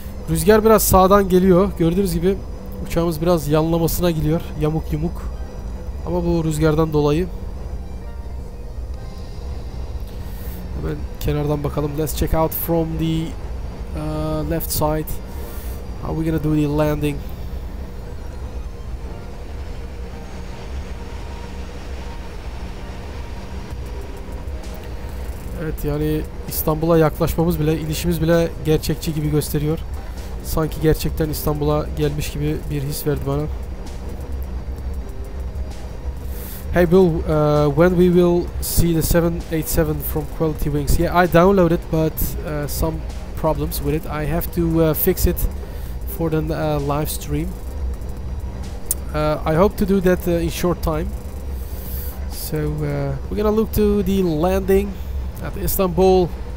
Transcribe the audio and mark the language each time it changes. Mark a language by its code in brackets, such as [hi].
[tr] Rüzgar biraz sağdan geliyor. Gördüğünüz gibi uçağımız biraz yanlamasına gidiyor. Yamuk yumuk. Ama bu rüzgardan dolayı. Hemen kenardan bakalım. [en] Let's check out from the left side. How are we gonna do the landing? [tr] Evet, yani İstanbul'a yaklaşmamız bile, inişimiz bile gerçekçi gibi gösteriyor. Sanki gerçekten İstanbul'a gelmiş gibi bir his verdi bana. [en] Hey Bill, when we will see the 787 from Quality Wings? Yeah, I downloaded, but some problems with it. I have to fix it for the live stream. I hope to do that in short time. So we're gonna look to the landing at Istanbul.